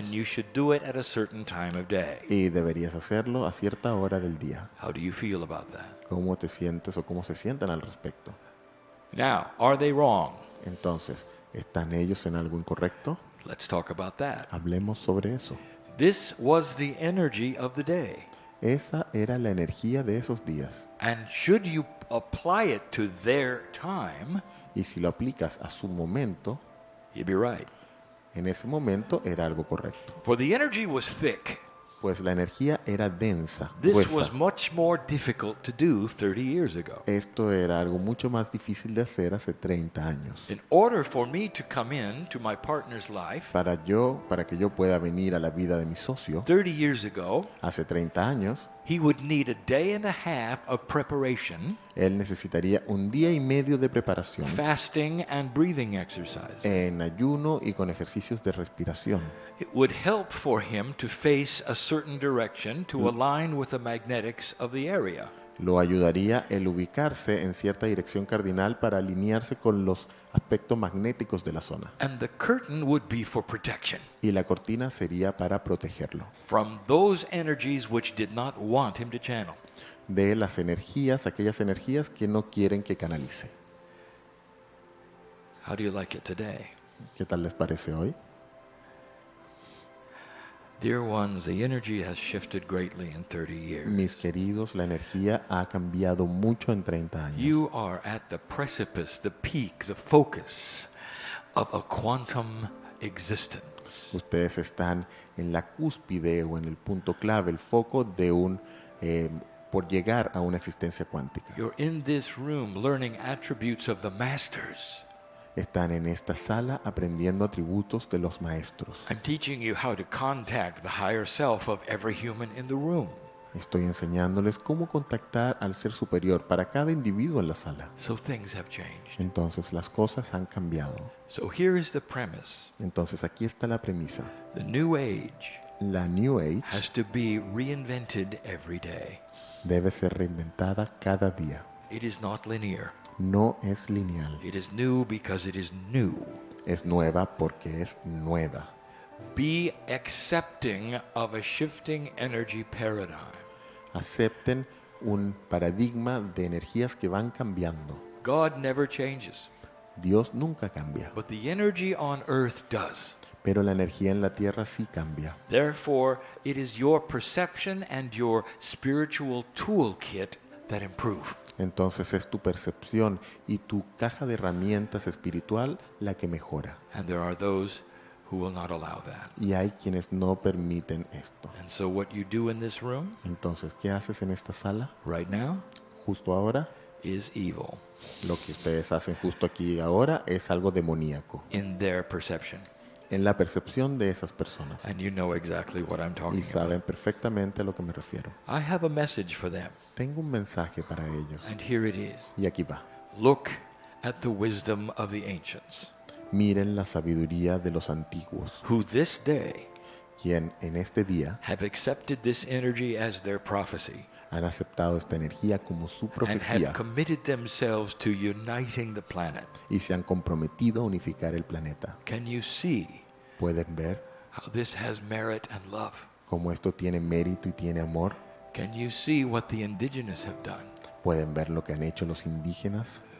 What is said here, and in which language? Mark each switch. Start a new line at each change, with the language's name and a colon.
English: and you should do it at a certain time of day.
Spanish: y deberías hacerlo a cierta hora del día.
English: How do you feel about that?
Spanish: ¿Cómo te sientes o cómo se sienten al respecto?
English: Now, are they wrong?
Spanish: Entonces, ¿están ellos en algo incorrecto?
English: Let's talk about that.
Spanish: Hablemos sobre eso.
English: This was the energy of the day.
Spanish: Esa era la energía de esos días.
English: And should you apply it to their time,
Spanish: Y si lo aplicas a su momento,
English: you'd be right.
Spanish: en ese momento era algo correcto.
English: For the energy was thick.
Spanish: Pues la energía era densa,
English: This
Spanish: gruesa.
English: was much more difficult to do 30 years ago.
Spanish: Esto era algo mucho más difícil de hacer hace 30 años.
English: In order for me to come in to my partner's life,
Spanish: Para que yo pueda venir a la vida de mi socio,
English: 30 years ago,
Spanish: hace 30 años,
English: he would need a day and a half of preparation,
Spanish: él necesitaría un día y medio de preparación
English: fasting and breathing exercise.
Spanish: en ayuno y con ejercicios de respiración.
English: It would help for him to face a certain direction to align with the magnetics of the area.
Spanish: Lo ayudaría el ubicarse en cierta dirección cardinal para alinearse con los aspectos magnéticos de la zona.
English: And the curtain would be for protection
Spanish: Y la cortina sería para protegerlo
English: from those energies which did not want him to channel.
Spanish: de las energías, aquellas energías que no quieren que canalice.
English: How do you like it today?
Spanish: ¿Qué tal les parece hoy?
English: Dear ones, the energy has shifted greatly in 30 years.
Spanish: Mis queridos, la energía ha cambiado mucho en 30 años.
English: You are at the precipice, the peak, the focus of a quantum existence.
Spanish: Ustedes están en la cúspide o en el punto clave, el foco de por llegar a una existencia cuántica.
English: You're in this room learning attributes of the masters.
Spanish: Están en esta sala aprendiendo atributos de los maestros.
English: I'm teaching you how to contact the higher self of every human in the room.
Spanish: Estoy enseñándoles cómo contactar al ser superior para cada individuo en la sala.
English: So things have changed.
Spanish: Entonces las cosas han cambiado.
English: So here is the premise.
Spanish: Entonces aquí está la premisa.
English: The new age
Spanish: La New Age
English: has to be reinvented every day.
Spanish: debe ser reinventada cada día.
English: It is not linear.
Spanish: No es lineal.
English: It is new because it is new.
Spanish: Es nueva porque es nueva.
English: Be accepting of a shifting energy paradigm.
Spanish: Acepten un paradigma de energías que van cambiando.
English: God never changes,
Spanish: Dios nunca cambia,
English: but the energy on earth does.
Spanish: pero la energía en la tierra sí cambia.
English: Therefore, it is your perception and your spiritual toolkit that improve.
Spanish: Entonces es tu percepción y tu caja de herramientas espiritual la que mejora.
English: And there are those who will not allow that.
Spanish: Y hay quienes no permiten esto.
English: And so what you do in this room
Spanish: Entonces, ¿qué haces en esta sala?
English: right now
Spanish: Justo ahora,
English: is evil
Spanish: lo que ustedes hacen justo aquí y ahora es algo demoníaco
English: in their perception.
Spanish: en la percepción de esas personas.
English: And you know exactly what I'm
Spanish: Y
English: talking about.
Spanish: saben perfectamente a lo que me refiero.
English: I have a message for them,
Spanish: Tengo un mensaje para ellos.
English: and here it is.
Spanish: Y aquí va.
English: Look at the wisdom of the ancients,
Spanish: Miren la sabiduría de los antiguos,
English: who this day
Spanish: quien en este día
English: have accepted this energy as their prophecy
Spanish: han aceptado esta energía como su
English: and
Spanish: profecía
English: have committed themselves to uniting the planet.
Spanish: y se han comprometido a unificar el planeta.
English: Can you see
Spanish: ¿Pueden ver
English: how this has merit and love?
Spanish: cómo esto tiene mérito y tiene amor?
English: Can you see what the indigenous have done?
Spanish: ¿Pueden ver lo que han hecho los indígenas?